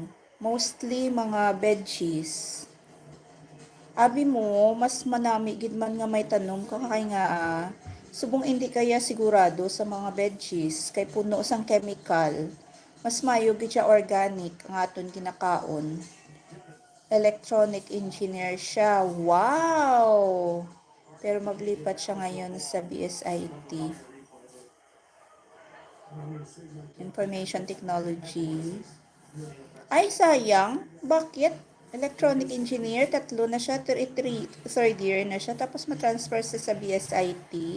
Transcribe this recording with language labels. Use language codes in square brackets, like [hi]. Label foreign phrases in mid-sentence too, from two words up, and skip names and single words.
[hil] Mostly mga veggies. Abi mo, mas manami gid man nga may tanom ka kay nga subong hindi kaya sigurado sa mga veggies kay puno sang chemical. Mas mayo gid siya organic ang aton kinakaon. [en] Electronic engineer [tl] siya. Wow! Pero maglipat siya ngayon sa BSIT. [en] Information Technology. [tl] Ay, sayang. Bakit? [en] Electronic engineer, [tl] 3 na siya, 3rd year na siya, tapos matransfer siya sa BSIT.